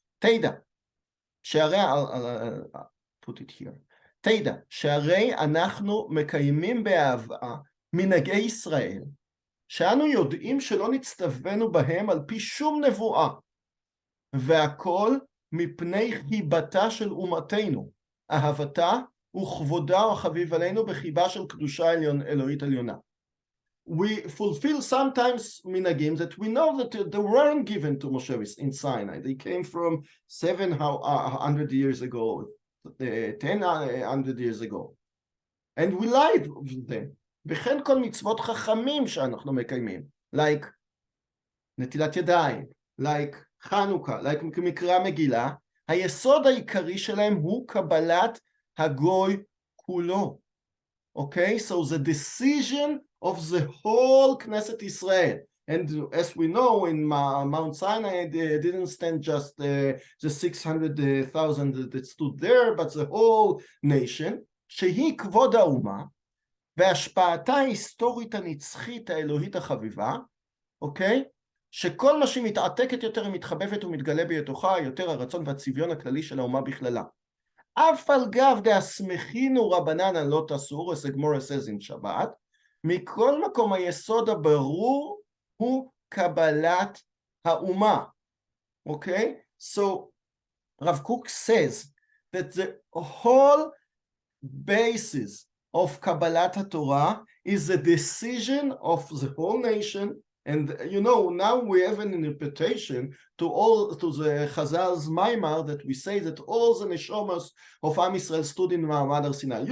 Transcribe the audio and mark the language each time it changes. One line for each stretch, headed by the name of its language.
Hebrew: תדע, שהרי,
English: put it here,
Hebrew: תדע, שהרי אנחנו מקיימים באהבה מנהגי ישראל, שאנו יודעים שלא נצטווינו בהם על פי שום נבואה, והכל מפני חיבתה של אומתנו, אהבתה וכבודה החביב עלינו בחיבה של קדושה אלוהית עליונה.
English: We fulfill sometimes minhagim that we know that they weren't given to Moshe in Sinai. They came from 700 years ago, 1000 years ago. And we live with them.
Hebrew: וכן כל מצוות חכמים שאנחנו מקיימים, like נטילת ידיים, like חנוכה, like מקרא מגילה, היסוד העיקרי שלהם הוא קבלת הגוי כולו.
English: Okay, so the decision of the whole Knesset Israel. And as we know, in Mount Sinai, they didn't stand just the 600,000 that stood there, but the whole nation,
Hebrew: שהיא כבוד האומה, והשפעתה ההיסטורית הנצחית האלוהית החביבה, אוקיי? שכל מה שהיא מתעתקת יותר, היא מתחבבת ומתגלה בתוכה, יותר הרצון והצביון הכללי של האומה בכללה. אף על גב דאסמכינו רבנן לא תסור,
English: as the Gemara says in
Hebrew: שבת, מכל מקום היסוד הברור הוא קבלת האומה. אוקיי?
English: So, Rav Kook says that the whole basis of Kabbalat HaTorah is the decision of the whole nation. And you know, now we have an interpretation to the Chazal's Maimar that we say that all the neshomas of Am Yisrael stood in Ma'amad Har Sinai.